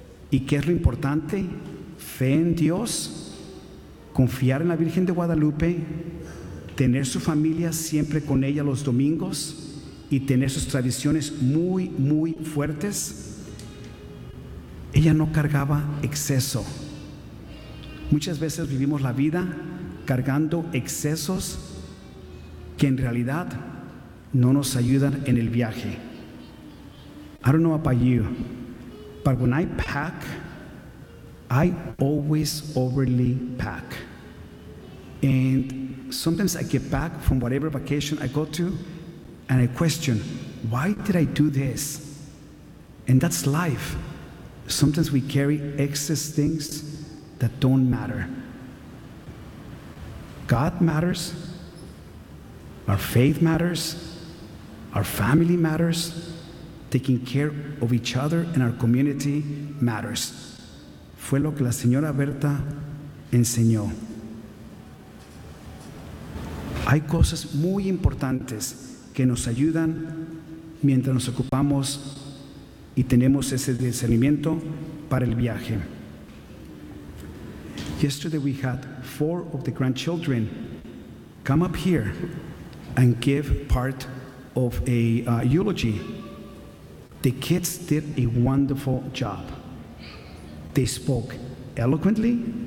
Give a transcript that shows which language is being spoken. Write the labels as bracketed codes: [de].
[es] ¿Y qué es lo importante? Fe en Dios, confiar en la Virgen de Guadalupe, tener su familia siempre con ella los domingos y tener sus tradiciones muy, muy fuertes. Ella no cargaba exceso. Muchas veces vivimos la vida cargando excesos que en realidad no nos ayudan en el viaje. [en] I don't know about you, but when I pack, I always overly pack. And sometimes I get back from whatever vacation I go to and I question, why did I do this? And that's life. Sometimes we carry excess things that don't matter. God matters. Our faith matters. Our family matters. Taking care of each other and our community matters. [es] Fue lo que la señora Berta enseñó. Hay cosas muy importantes que nos ayudan mientras nos ocupamos y tenemos ese discernimiento para el viaje. [en] Yesterday we had 4 of the grandchildren come up here and give part of a eulogy. The kids did a wonderful job. They spoke eloquently,